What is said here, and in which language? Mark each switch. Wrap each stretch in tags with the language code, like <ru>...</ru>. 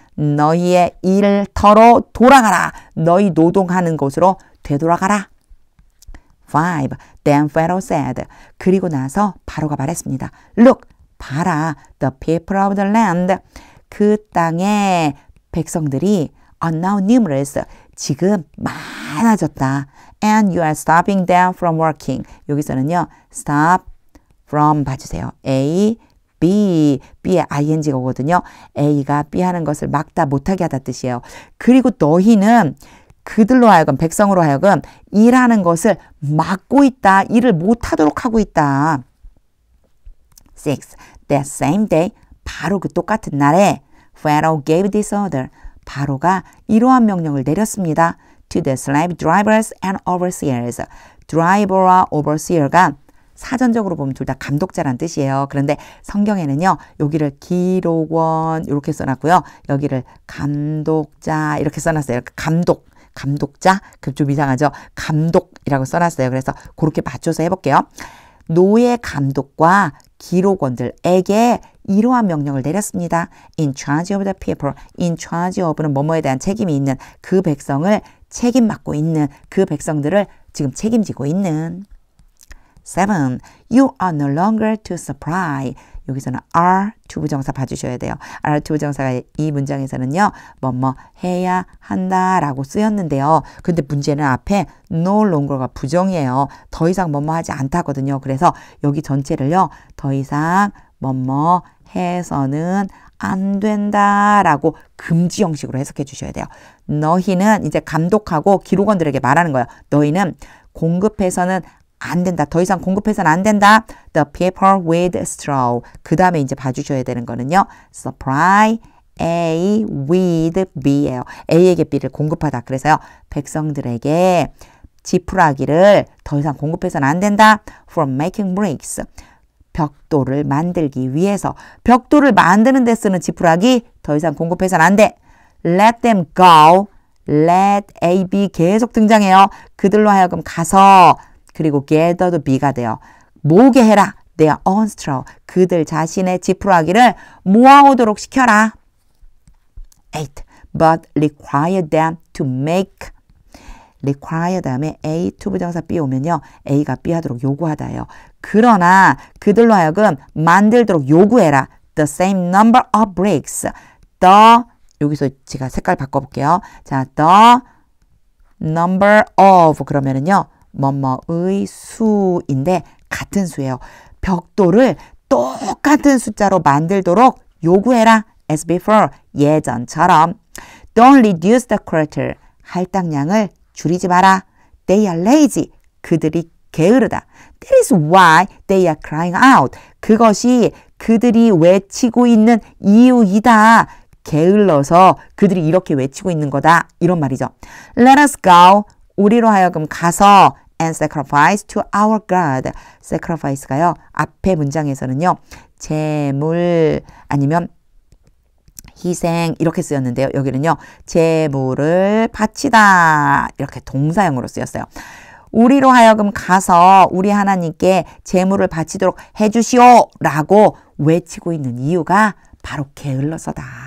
<ko>너희의 일터로 돌아가라. 너희 노동하는 곳으로 되돌아가라.</ko> <en>5. Then Pharaoh said.</en> <ko>그리고 나서 바로가 말했습니다.</ko> <en>Look,</en> <ko>봐라.</ko> <en>The people of the land.</en> <ko>그 땅의 백성들이</ko> <en>are now numerous.</en> <ko>지금 많아졌다.</ko> <en>And you are stopping them from working.</en> <ko>여기서는요. stop from 봐주세요. A, B, B의 ing가 오거든요. A가 B 하는 것을 막다 못하게 하다 뜻이에요. 그리고 너희는 그들로 하여금 백성으로 하여금 일하는 것을 막고 있다. 일을 못하도록 하고 있다. 6.</ko> <en>That same day,</en> <ko>바로 그 똑같은 날에</ko> <en>Pharaoh gave this order.</en> <ko>바로가 이러한 명령을 내렸습니다.</ko> <en>To the slave drivers and overseers.</en> <ko>드라이버와 overseer가 사전적으로 보면 둘 다 감독자란 뜻이에요. 그런데 성경에는요. 여기를 기록원 이렇게 써놨고요. 여기를 감독자 이렇게 써놨어요. 감독자 그 좀 이상하죠. 감독이라고 써놨어요. 그래서 그렇게 맞춰서 해볼게요. 노예 감독과 기록원들에게 이러한 명령을 내렸습니다.</ko> <en>In charge of the people.</en> <ko>In charge of는 뭐뭐에 대한 책임이 있는 그 백성을 책임 맡고 있는 그 백성들을 지금 책임지고 있는 7.</ko> <en>You are no longer to supply.</en> <ko>여기서는 are to 부정사 봐주셔야 돼요. are to 부정사가 이 문장에서는요. 뭐뭐 해야 한다라고 쓰였는데요. 근데 문제는 앞에 no longer가 부정이에요. 더 이상 뭐뭐 하지 않다거든요. 그래서 여기 전체를요. 더 이상 뭐뭐 해서는 안 된다라고 금지 형식으로 해석해 주셔야 돼요. 너희는 이제 감독하고 기록원들에게 말하는 거예요. 너희는 공급해서는 안 된다. 더 이상 공급해서는 안 된다.</ko> <en>The people with straw.</en> <ko>그 다음에 이제 봐주셔야 되는 거는요. Supply A with B예요. A에게 B를 공급하다. 그래서요. 백성들에게 지푸라기를 더 이상 공급해서는 안 된다.</ko> <en>From making bricks.</en> <ko>벽돌을 만들기 위해서. 벽돌을 만드는 데 쓰는 지푸라기 더 이상 공급해서는 안 돼.</ko> <en>Let them go.</en> <ko>Let A, B 계속 등장해요. 그들로 하여금 가서 그리고 gather도 B가 돼요. 모으게 해라.</ko> <en>Their own straw.</en> <ko>그들 자신의 지푸라기를 모아오도록 시켜라. 8.</ko> <en>But require them to make.</en> <ko>require 다음에 A, to 부정사 B 오면요. A가 B 하도록 요구하다예요. 그러나 그들로 하여금 만들도록 요구해라.</ko> <en>The same number of bricks.</en> <ko>The 여기서 제가 색깔 바꿔볼게요. 자, the number of 그러면은요. 뭐뭐의 수인데 같은 수예요. 벽돌을 똑같은 숫자로 만들도록 요구해라.</ko> <en>As before.</en> <ko>예전처럼.</ko> <en>Don't reduce the quarter.</en> <ko>할당량을 줄이지 마라.</ko> <en>They are lazy.</en> <ko>그들이 게으르다.</ko> <en>That is why they are crying out.</en> <ko>그것이 그들이 외치고 있는 이유이다. 게을러서 그들이 이렇게 외치고 있는 거다. 이런 말이죠.</ko> <en>Let us go.</en> <ko>우리로 하여금 가서</ko> <en>and sacrifice to our God.</en> <ko>sacrifice가요. 앞에 문장에서는요. 제물 아니면 희생 이렇게 쓰였는데요. 여기는요. 제물을 바치다. 이렇게 동사형으로 쓰였어요. 우리로 하여금 가서 우리 하나님께 제물을 바치도록 해주시오 라고 외치고 있는 이유가 바로 게을러서다.</ko>